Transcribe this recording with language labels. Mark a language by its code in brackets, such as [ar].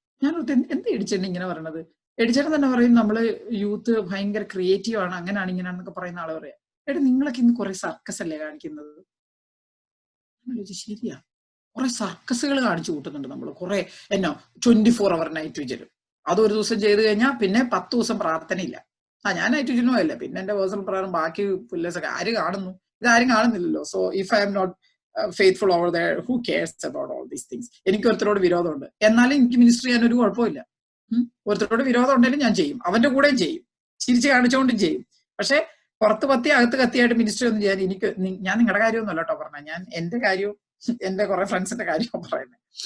[ml] ഞാൻ എന്ത് എടിച്ചേട്ടൻ ഇങ്ങനെ പറയണത്? എടിച്ചേട്ടൻ തന്നെ പറയും നമ്മള് യൂത്ത് ഭയങ്കര ക്രിയേറ്റീവ് ആണ്, അങ്ങനെയാണ് ഇങ്ങനെയാണെന്നൊക്കെ പറയുന്ന ആള് പറയാം, എടാ നിങ്ങളൊക്കെ ഇന്ന് കുറെ സർക്കസ് അല്ലേ കാണിക്കുന്നത്? ശരിയാ, കുറെ സർക്കസുകൾ കാണിച്ചു കൂട്ടുന്നുണ്ട് നമ്മൾ. കുറെ 24 hour നൈറ്റ് വിജിലും അതൊരു ദിവസം ചെയ്ത് കഴിഞ്ഞാൽ പിന്നെ 10 ദിവസം പ്രാർത്ഥനയില്ല. ഞാൻ നൈറ്റ് വിജിലും അല്ല, പിന്നെ എന്റെ പേഴ്സണൽ പ്രകാരം ബാക്കി പുല്ലേഴ്സൊക്കെ ആര് കാണുന്നു? ഇതാരും കാണുന്നില്ലല്ലോ. [en] So if I'm not faithful over there, who cares about all these things? [ml] എനിക്ക് ഒരുത്തരോട് വിരോധമുണ്ട്, എന്നാലും എനിക്ക് മിനിസ്റ്റർ ചെയ്യാൻ ഒരു കുഴപ്പമില്ല. ഒരുത്തരോട് വിരോധം ഉണ്ടെങ്കിലും ഞാൻ ചെയ്യും, അവന്റെ കൂടെയും ചെയ്യും, ചിരിച്ച് കാണിച്ചുകൊണ്ടും ചെയ്യും. പക്ഷെ പുറത്ത് പത്തി അകത്ത് കത്തിയായിട്ട് മിനിസ്റ്റർ ഒന്നും ചെയ്യാൻ ഞാൻ നിങ്ങളുടെ കാര്യമൊന്നുമല്ല കേട്ടോ പറഞ്ഞത്, ഞാൻ എന്റെ കാര്യവും എന്റെ കുറെ ഫ്രണ്ട്സിന്റെ കാര്യവും പറയുന്നത്.